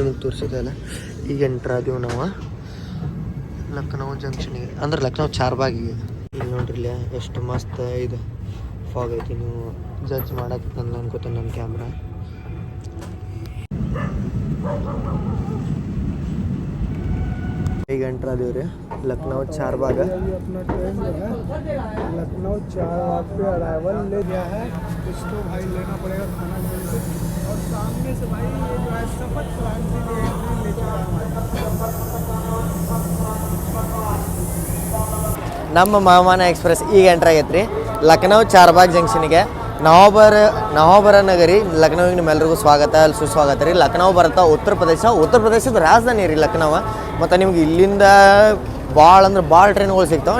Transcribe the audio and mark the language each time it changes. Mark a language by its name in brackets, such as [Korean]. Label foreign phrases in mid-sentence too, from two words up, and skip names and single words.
[Kannada] ನಿಮಗೆ ತೋರಿಸಿದ್ದಲ್ಲ ಈಗ ಎಂಟ್ರ್ ಆದೀವಿ ನಾವು ಲಕ್ನೋ ಜಂಕ್ಷನಿಗೆ, ಅಂದ್ರೆ ಲಕ್ನೋ ಚಾರ್ಬಾಗಿಗೆ. ಇಲ್ಲಿ ನೋಡ್ರಿ ಇಲ್ಲಿ ಎಷ್ಟು ಮಸ್ತ್ ಇದು ಫಾಗ್ ಐತಿ. ನೀವು ಜಡ್ಜ್ ಮಾಡಕ್ಕೆ ತಂದು ಅನ್ಕೋತೀನಿ ನನ್ನ ಕ್ಯಾಮ್ರಾ. ಈಗ ಎಂಟ್ರ್ ಆದೀವಿ ರೀ लखनऊ चारबाग। [Hindi] अभी अपना ट्रेन जो है लखनऊ चारबाग पे अराइवल ले गया है। इसको भाई लेना पड़ेगा खाना मिल से। और सामने से भाई ये जो है सफर क्रांति ले चुका है। [Kannada] ನಮ್ಮ ಮಾಮಾನ ಎಕ್ಸ್ಪ್ರೆಸ್ ಈಗ ಎಂಟ್ರ್ ಆಗೈತೆ ರೀ ಲಕ್ನೋ ಚಾರ್ಬಾಗ್ ಜಂಕ್ಷನ್ಗೆ. ನವಾಬರ ನಗರಿ ಲಕ್ನೋಗೆ ನಿಮ್ಮೆಲ್ಲರಿಗೂ ಸ್ವಾಗತ ಸುಸ್ವಾಗತ ರೀ. ಲಕ್ನೋ ಬರುತ್ತೆ ಉತ್ತರ ಪ್ರದೇಶದ ರಾಜಧಾನಿ ರೀ ಲಕ್ನೋ. ಮತ್ತು ನಿಮ್ಗೆ ಇಲ್ಲಿಂದ ಭಾಳ ಅಂದ್ರೆ ಭಾಳ ಟ್ರೈನ್ಗಳು ಸಿಗ್ತಾವೆ.